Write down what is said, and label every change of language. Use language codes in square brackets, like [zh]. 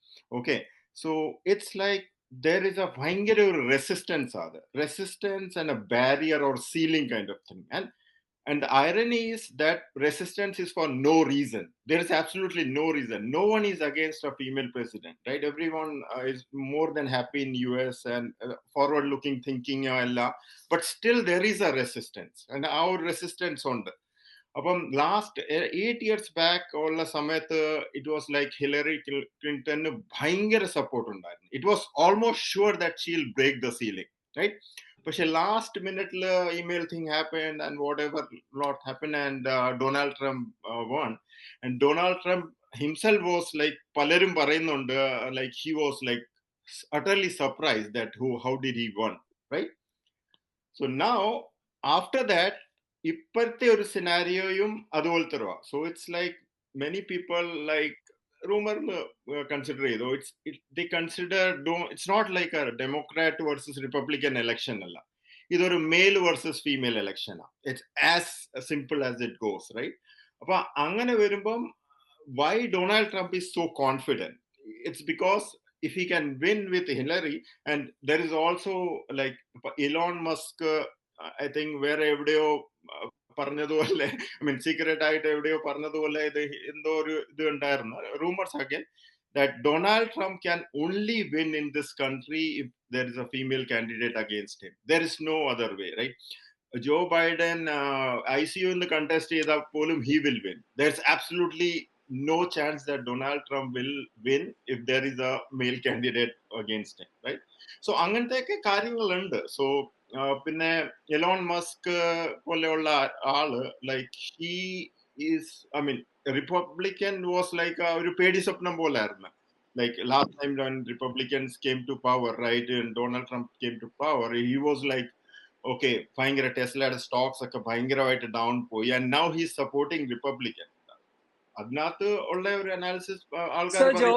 [en] Okay, so it's like there is a bhayangara resistance and a barrier or ceiling kind of thing. And the irony is that resistance is for no reason. There is absolutely no reason. No one is against a female president, right? Everyone is more than happy in US and forward-looking thinking. But still there is a resistance. And our resistance on the അപ്പം last 8 years back [ml] ഉള്ള സമയത്ത് [en] it was like Hillary ക്ലിന്റന് ഭയങ്കര support [ml] ഉണ്ടായിരുന്നു. [en] It was almost sure that she will break the ceiling, right? [ml] പക്ഷെ last മിനിറ്റിൽ [en] Email thing happened and whatever not happen and Donald Trump won. And Donald Trump himself was like, [ml] പലരും പറയുന്നുണ്ട് [en] Like he was like utterly surprised that how did he won, right? So now after that [ml] ഇപ്പോഴത്തെ ഒരു സിനാരിയോയും അതുപോലത്തെ ഒരു. [en] So it's like many people like റൂമറിന് consider ചെയ്തു. They consider, it's not like a Democrat versus Republican election [ml] അല്ല, ഇതൊരു [en] Male versus female എലക്ഷനാണ്. It's as simple as it goes, right? [ml] അപ്പൊ അങ്ങനെ വരുമ്പം [en] why Donald Trump is so confident? It's because if he can win with Hillary, and there is also like Elon Musk, I think [ml] വേറെ എവിടെയോ പറഞ്ഞതുപോലെ, I mean secret ആയിട്ട് എവിടെയോ പറഞ്ഞതുപോലെ ഇത് എന്തോ ഒരു ഇത് ഉണ്ടായിരുന്നു, [en] Rumours again, that Donald Trump can only win in this country if there is a female candidate against him. There is no other way, right? Joe Biden ICU in the contest [ml] ചെയ്താൽ പോലും [en] he will win. There's absolutely no chance that Donald Trump will win if there is a male candidate against him, right? [ml] So അങ്ങനത്തെയൊക്കെ കാര്യങ്ങളുണ്ട്. So പിന്നെ Elon Musk പോലെയുള്ള ആള് [en] like he is, I mean Republican was like [ml] ഒരു പേടി സ്വപ്നം പോലെ ആയിരുന്നു. [en] Like last time when Republicans came to power, right, and Donald Trump came to power, he was like, okay, [ml] ഭയങ്കര ടെസ്ലയുടെ സ്റ്റോക്സ് ഒക്കെ ഭയങ്കരമായിട്ട് ഡൗൺ പോയി, [en] And now he is supporting Republican. [ml] അതിനകത്ത് ഉള്ള ഒരു അനാലിസിസ് ആൾക്കാർ